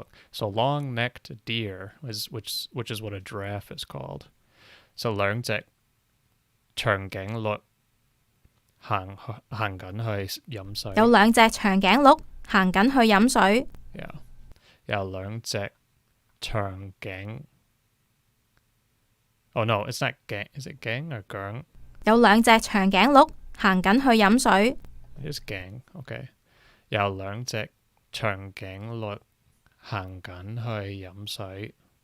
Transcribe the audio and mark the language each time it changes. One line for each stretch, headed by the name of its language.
English: So long-necked deer which is what a giraffe is called.
Cantonese: So 兩隻長頸鹿行緊去飲水。有兩隻長頸鹿行緊去飲水。
English: Yeah.
Cantonese: 有兩隻長頸
English: Oh no, it's not gang. Is it gang or gang?
Cantonese: 有兩隻長頸鹿行緊去飲水。
English: It is gang. Okay.
Cantonese: 有兩隻長頸鹿行緊去飲水.